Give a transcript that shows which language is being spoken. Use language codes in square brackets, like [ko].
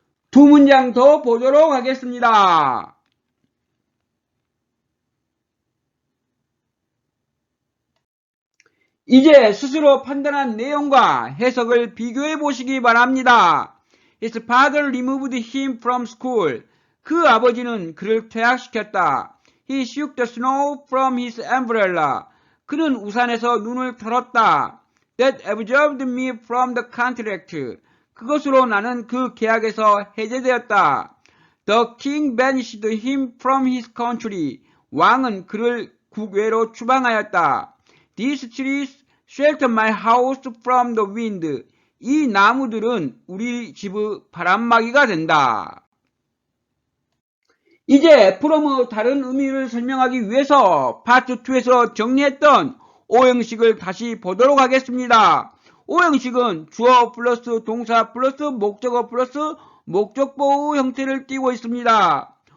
[ko] 두 문장 더 보도록 하겠습니다. 이제 스스로 판단한 내용과 해석을 비교해 보시기 바랍니다. [en] His father removed him from school. [ko] 그 아버지는 그를 퇴학시켰다. [en] He shook the snow from his umbrella. [ko] 그는 우산에서 눈을 털었다. [en] That absolved me from the contract. [ko] 그것으로 나는 그 계약에서 해제되었다. [en] The king banished him from his country. [ko] 왕은 그를 국외로 추방하였다. [en] These trees shelter my house from the wind. [ko] 이 나무들은 우리 집의 바람막이가 된다. 이제 from의 다른 의미를 설명하기 위해서 파트 2에서 정리했던 오형식을 다시 보도록 하겠습니다. 오형식은 주어 플러스 동사 플러스 목적어 플러스 목적보의 형태를 띠고 있습니다.